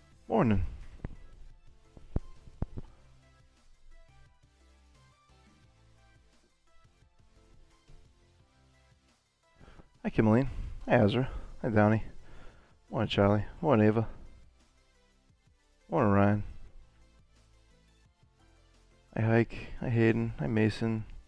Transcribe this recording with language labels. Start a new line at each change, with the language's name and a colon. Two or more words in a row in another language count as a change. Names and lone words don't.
English: Morning. Hi, Kimmeline. Hi, Ezra. Hi, Downey. Morning, Charlie. Morning, Ava. Morning, Ryan. Hi, Hike. Hi, Hayden. Hi, Mason.